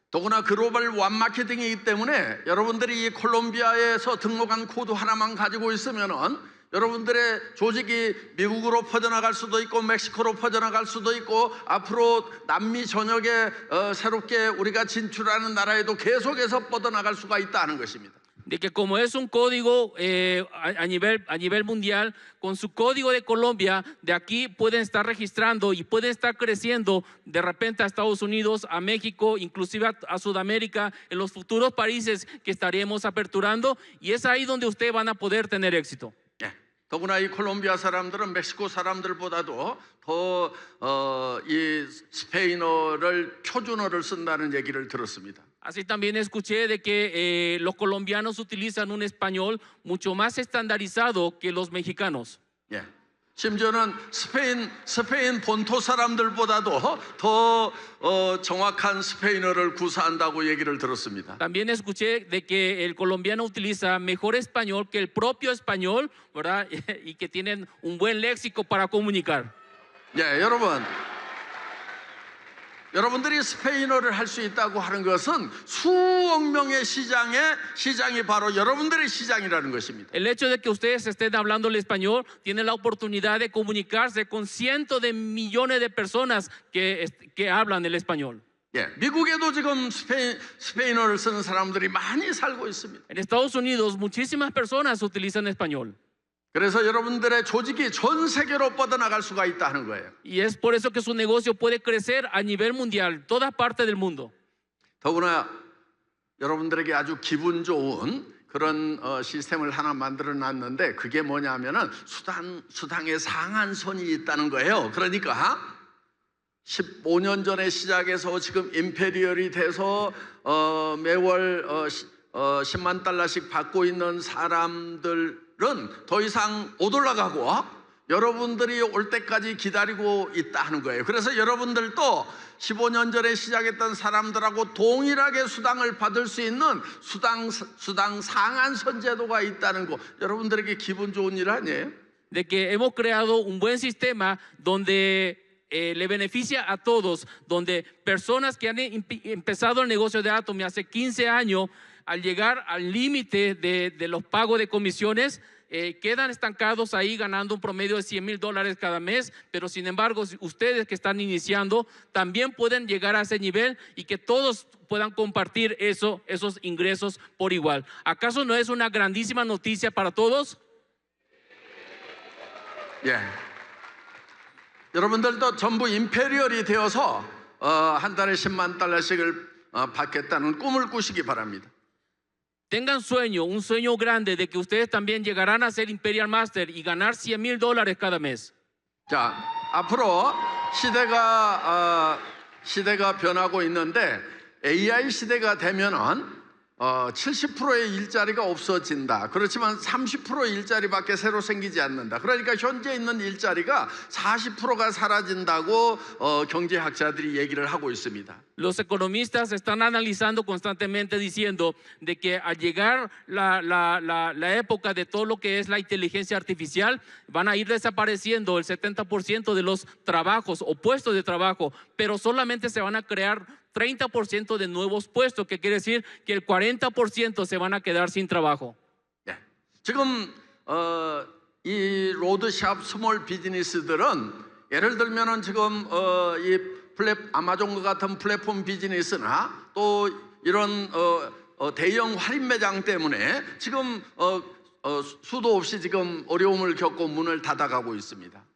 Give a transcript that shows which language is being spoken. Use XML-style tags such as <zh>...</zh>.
<ko>더구나 글로벌 완 마케팅이기 때문에 여러분들이 이 콜롬비아에서 등록한 코드 하나만 가지고 있으면은 여러분들의 조직이 미국으로 퍼져나갈 수도 있고 멕시코로 퍼져나갈 수도 있고 앞으로 남미 전역에 새롭게 우리가 진출하는 나라에도 계속해서 뻗어나갈 수가 있다는 것입니다.</ko> <es>De que como es un código a nivel mundial, con su código de Colombia, de aquí pueden estar registrando y pueden estar creciendo de repente a Estados Unidos, a México, inclusive a Sudamérica, en los futuros países que estaremos aperturando, y es ahí donde ustedes van a poder tener éxito.</es> <ko>더구나 이 콜롬비아 사람들은 멕시코 사람들보다도 더 이 스페인어를 표준어를 쓴다는 얘기를 들었습니다.</ko> <es>Así también escuché de que los colombianos utilizan un español mucho más estandarizado que los mexicanos.</es> <ko>예. 심지어는 스페인 본토 사람들보다도 더 정확한 스페인어를 구사한다고 얘기를 들었습니다.</ko> <es>También escuché de que el colombiano utiliza mejor español que el propio español, ¿verdad? Y que tienen un buen léxico para comunicar.</es> <ko>예, 여러분들이 스페인어를 할 수 있다고 하는 것은 수억 명의 시장이 바로 여러분들의 시장이라는 것입니다.</ko> <es>El hecho de que ustedes estén hablando el español tienen la oportunidad de comunicarse con cientos de millones de personas que hablan el español.</es> <ko>예, 미국에도 지금 스페인어를 쓰는 사람들이 많이 살고 있습니다.</ko> <es>En Estados Unidos muchísimas personas utilizan español.</es> <ko>그래서 여러분들의 조직이 전 세계로 뻗어나갈 수가 있다는 거예요.</ko> <es>Y es por eso que su negocio puede crecer a nivel mundial, todas partes del mundo.</es> <ko>더구나 여러분들에게 아주 기분 좋은 그런 시스템을 하나 만들어 놨는데 그게 뭐냐면은 수당의 상한선이 있다는 거예요. 그러니까 15년 전에 시작해서 지금 임페리얼이 돼서 매월 10만 달러씩 받고 있는 사람들은 더 이상 못 올라가고 여러분들이 올 때까지 기다리고 있다 하는 거예요. 그래서 여러분들도 15년 전에 시작했던 사람들하고 동일하게 수당을 받을 수 있는 수당 상한선 제도가 있다는 거 여러분들에게 기분 좋은 일 아니에요?</ko> <es>De que hemos creado un buen sistema donde le beneficia a todos, donde personas que han empezado el negocio de Atomy hace 15 años, al llegar al límite de los pagos de comisiones, quedan estancados ahí ganando un promedio de $100,000 cada mes, pero sin embargo ustedes que están iniciando también pueden llegar a ese nivel y que todos puedan compartir esos ingresos por igual. ¿Acaso no es una grandísima noticia para todos?</es> <ko>예. 여러분들도 전부 임페리얼이 되어서 한 달에 10만 달러씩을 받겠다는 꿈을 꾸시기 바랍니다.</ko> <es>Tengan un sueño grande de que ustedes también llegarán a ser Imperial Master y ganar $100,000 cada mes.</es> <ko>자, 앞으로 시대가 변하고 있는데 AI 시대가 되면은 70%의 일자리가 없어진다. 그렇지만 30%의 일자리밖에 새로 생기지 않는다. 그러니까 현재 있는 일자리가 40%가 사라진다고 경제학자들이 얘기를 하고 있습니다.</ko> <es>Los economistas están analizando constantemente diciendo de que al llegar la época de todo lo que es la inteligencia artificial, van a ir desapareciendo el 70% de los trabajos o puestos de trabajo, pero solamente se van a crear 30% de nuevos puestos, que quiere decir que el 40% se van a quedar sin trabajo.</es> <ko>예. 지금 이 로드샵 스몰 비즈니스들은 예를 들면은 지금 이 아마존과 같은 플랫폼 비즈니스나 또 이런 대형 할인 매장 때문에 지금 수도 없이 지금 어려움을 겪고 문을 닫아가고 있습니다.</ko>